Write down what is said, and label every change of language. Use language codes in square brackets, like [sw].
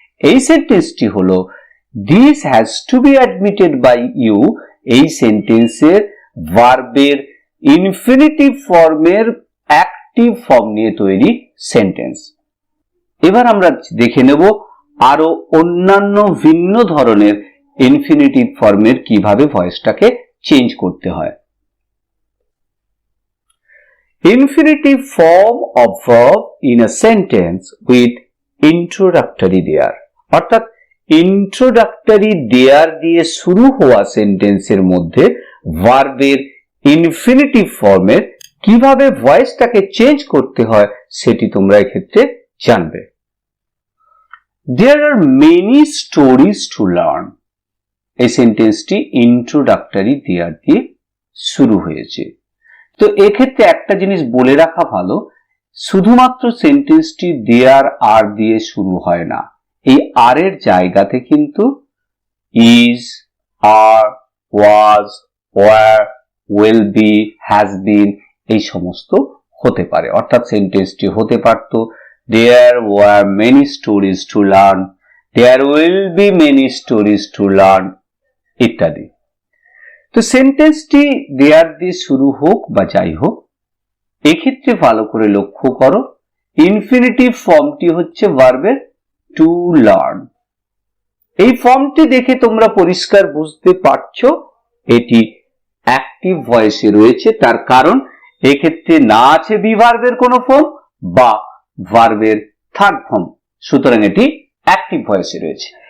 [bn] এই সেন্টেন্সটি হলো [en] this has to be admitted by you, [bn] এই সেন্টেন্সের ভার্বের ইনফিনিটিভ ফর্মের অ্যাক্টিভ ফর্ম নিয়ে তৈরি সেন্টেন্স। এবার আমরা দেখে নেব আরো অন্যান্য ভিন্ন ধরনের ইনফিনিটিভ ফর্মের কিভাবে ভয়েসটাকে চেঞ্জ করতে হয়। [en] Infinitive form of verb in a sentence with introductory there, অর্থাৎ introductory there [bn] দিয়ে শুরু হওয়া সেন্টেন্সের মধ্যে ভার্বের ইনফিনিটিভ ফর্মের কিভাবে ভয়েসটাকে চেঞ্জ করতে হয় সেটি তোমরা এক্ষেত্রে জানবে। [en] There are many stories to learn. [bn] এই সেন্টেন্সটি ইন্ট্রোডাক্টরি দেয়ার দিয়ে শুরু হয়েছে। তো এক্ষেত্রে একটা জিনিস বলে রাখা ভালো, শুধুমাত্র সেন্টেন্সটি দেয়ার আর দিয়ে শুরু হয় না, এই আর এর জায়গাতে কিন্তু is, আর, was, war, will be, has been এই সমস্ত হতে পারে। অর্থাৎ সেন্টেন্সটি হতে পারত [en] there were many stories to learn, there will be many stories to learn [bn] ইত্যাদি। তো সেন্টেন্সটি দেয়ার দিয়ে শুরু হোক বা যাই হোক, এক্ষেত্রে ভালো করে লক্ষ্য করো ইনফিনিটিভ ফর্মটি হচ্ছে ভার্বের টু লার্ন। এই ফর্মটি দেখে তোমরা পরিষ্কার বুঝতে পারছো এটি অ্যাক্টিভ ভয়েসে রয়েছে, তার কারণ এক্ষেত্রে না আছে বি ভার্বের কোনো ফর্ম বা ভার্বের থার্ড ফর্ম, সুতরাং এটি অ্যাক্টিভ ভয়েসে রয়েছে।